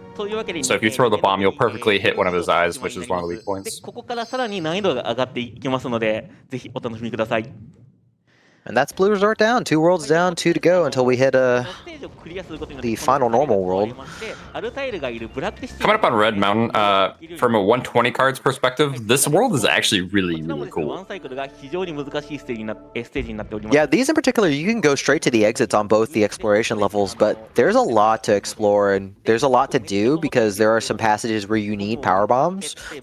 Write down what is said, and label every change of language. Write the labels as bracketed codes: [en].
[en] So if you throw the bomb, you'll perfectly hit one of his eyes, which is one of the weak points. [ja] ここからさらに難易度が上がっていきますので、ぜひお楽しみください。 [en] And that's Blue Resort down. 2 worlds down, 2 to go until we hit the final normal world. Coming up on Red Mountain, from a 120 cards perspective, this world is actually really, really cool. Yeah, these in particular, you can go straight to the exits on both the exploration levels, but there's a lot to explore and there's a lot to do because there are some passages where you need power bombs.